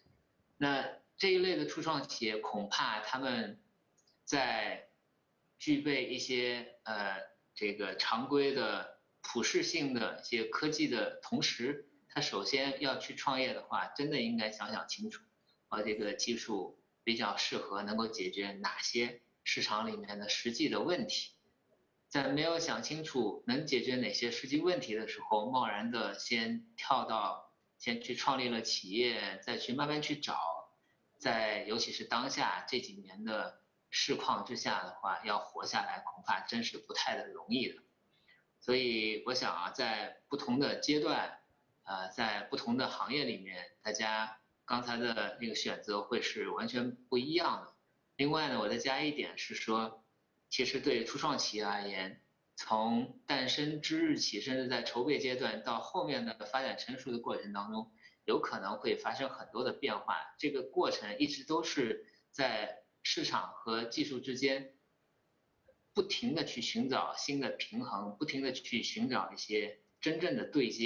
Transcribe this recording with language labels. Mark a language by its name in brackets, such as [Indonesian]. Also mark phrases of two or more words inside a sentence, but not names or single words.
[Chinese] 那這一類的初創企業，恐怕他們在具備一些這個常規的普適性的一些科技的同時，他首先要去創業的話，真的應該想想清楚，這個技術比較適合能夠解決哪些市場裡面的實際的問題。在沒有想清楚能解決哪些實際問題的時候，貿然的先去創立了企業，再去慢慢去找，在尤其是當下這幾年的市況之下的話，要活下來恐怕真是不太的容易的。所以我想在不同的階段，在不同的行業裡面，大家剛才的那個選擇會是完全不一樣的。另外呢，我再加一點是說，其實對初創企業而言，從誕生之日起，甚至在籌備階段到後面的發展成熟的過程當中，有可能會發生很多的變化。這個過程一直都是在市場和技術之間不停地去尋找新的平衡，不停地去尋找一些真正的對接。